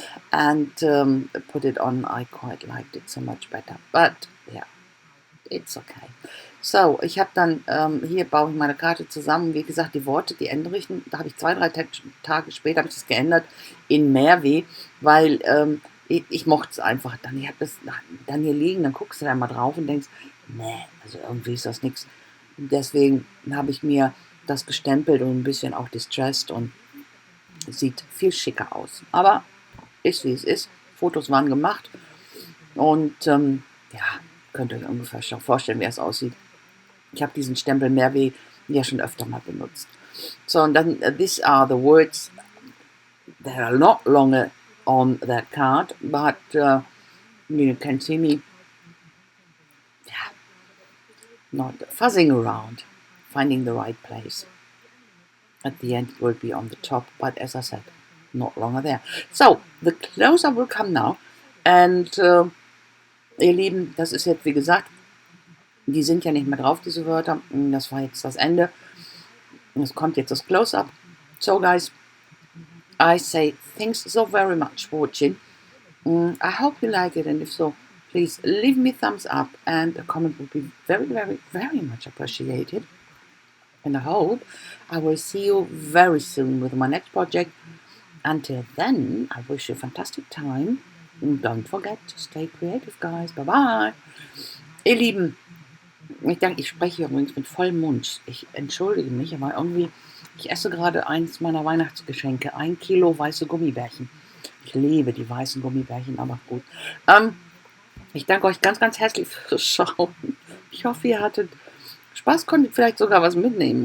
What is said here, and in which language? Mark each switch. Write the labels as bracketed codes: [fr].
[en] And put it on. I quite liked it so much better, but yeah, it's okay. [de] So, ich habe dann, hier baue ich meine Karte zusammen, wie gesagt, die Worte, die Endrichten, da habe ich 2, 3 Tage später habe ich das geändert in Mehrweh, weil ich mochte es einfach dann. Ich habe das dann hier liegen, dann guckst du da mal drauf und denkst, nee, also irgendwie ist das nichts. Deswegen habe ich mir das gestempelt und ein bisschen auch distressed und sieht viel schicker aus. Aber ist wie es ist. Fotos waren gemacht und ja, könnt ihr euch ungefähr schon vorstellen, wie es aussieht. Ich habe diesen Stempel Mehrweh ja schon öfter mal benutzt. [en] So, [de] und dann, [en] these are the words that are not longer on that card, but you can see me, yeah, not fuzzing around, finding the right place. At the end it will be on the top, but as I said, not longer there. So, the close-up will come now. [de] And ihr Lieben, das ist jetzt, wie gesagt, die sind ja nicht mehr drauf, diese Wörter. Das war jetzt das Ende. Es kommt jetzt das Close-up. [en] So, guys, I say thanks so very much for watching. I hope you like it, and if so, please leave me a thumbs up, and a comment would be very, very, very much appreciated. And I hope I will see you very soon with my next project. Until then, I wish you a fantastic time. And don't forget to stay creative, guys. Bye-bye. [de] Ihr Lieben, ich denke, ich spreche übrigens mit vollem Mund. Ich entschuldige mich, aber irgendwie, ich esse gerade eins meiner Weihnachtsgeschenke. 1 Kilo weiße Gummibärchen. Ich liebe die weißen Gummibärchen, aber gut. Ich danke euch ganz, ganz herzlich fürs Schauen. Ich hoffe, ihr hattet Spaß, konntet vielleicht sogar was mitnehmen.